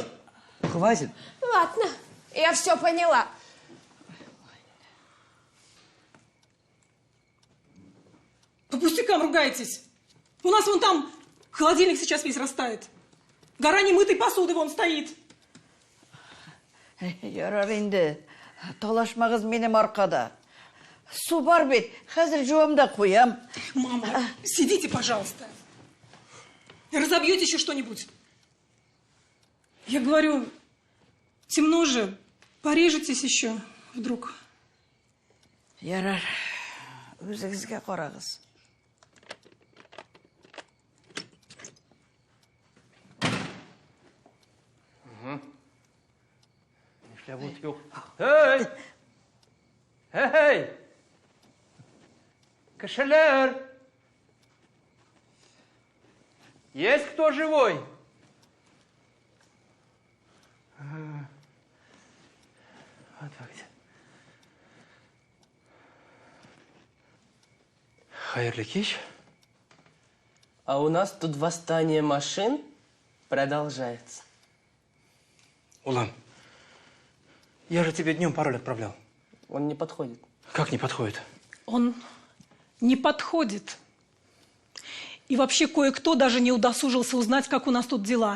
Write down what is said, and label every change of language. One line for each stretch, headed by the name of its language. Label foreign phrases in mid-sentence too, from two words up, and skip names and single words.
Russian: Хватит. Ладно, я все поняла. По пустякам ругаетесь. У нас вон там холодильник сейчас весь растает. Гора немытой посуды вон стоит.
Tatar: Ярар инде. Талашмагыз минем аркада. Су бар бит. Хәзер жуам да куям.
Russian: Мама, сидите, пожалуйста. Разобьете еще что-нибудь. Я говорю, темно же. Порежетесь еще вдруг.
Tatar: Ярар. Үзегезгә карагыз. Эй! Эй! Кошелер!
Russian: Есть кто живой? Вот так.
Tatar: Хайырлы кич.
Russian: А у нас тут восстание машин продолжается. Улан, я же тебе днем пароль отправлял. Он не подходит. Как не подходит? Он не подходит. И вообще кое-кто даже не удосужился узнать, как у нас тут дела.